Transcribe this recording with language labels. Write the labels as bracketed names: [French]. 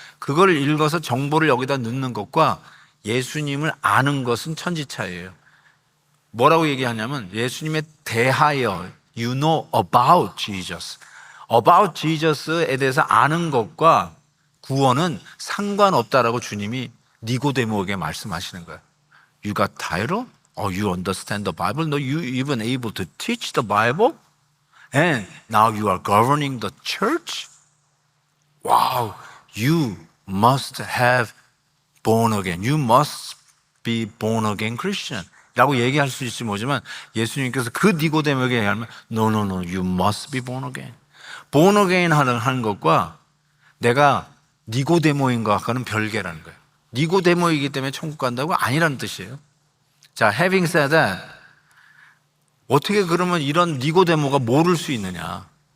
[Korean] 그걸 읽어서 정보를 여기다 넣는 것과 예수님을 아는 것은 천지차이예요. 뭐라고 얘기하냐면 예수님에 대하여 [English] you know about Jesus. [Korean] about Jesus에 대해서 아는 것과 구원은 상관없다라고 주님이 니고데모에게 말씀하시는 거예요. [English] You got title? You understand the Bible? No, you even able to teach the Bible? And now you are governing the church? Wow, you must have born again. You must be born again Christian. [Korean] 라고 얘기할 수 있을지 모르지만 예수님께서 그 니고데모에게 얘기하면 [English] No, no, no, you must be born again. [Korean] born again 하는 것과 내가 니고데모인 것과는 별개라는 거예요. 니고데모이기 때문에 천국 간다고 아니라는 뜻이에요. 자, [English] having said that, [Korean] 어떻게 그러면 이런 니고데모가 모를 수 있느냐?